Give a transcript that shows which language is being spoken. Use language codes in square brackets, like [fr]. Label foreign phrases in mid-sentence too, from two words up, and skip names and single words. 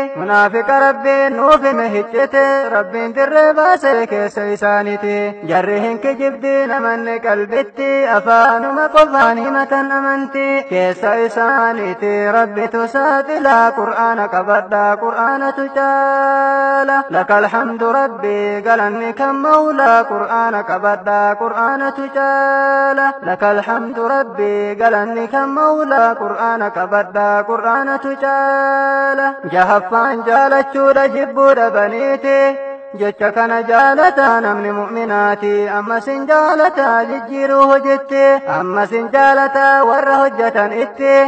[om] Munaafiqa Rabbiin nuuf hime hiccite, Rabbiin dirree baasee keessa isaaniiti. Jarri hin kijibdi namanni qalbitti, afaanuma qofaan himatan amanti. Keessa isaaniiti Rabbitu saaxilaa, Qur'aana qabadhaa, Qur'aanatu caala. [ar] لك الحمد ربي، [om] galanni kan mawlaa, Qur'aana qabadhaa, Qur'aanatu caala. [ar] لك الحمد ربي، [om] galanni kan mawlaa, Qur'aana qabadhaa, Qur'aanatu caala. Jahaffaan jaalachuudha jibbuu dhabaniiti, jecha kana jaalataa namni mu'minaati. Ammas hin jaalataa jijjiiruu hojitti, ammas hin jaalataa warra hojjetan itti.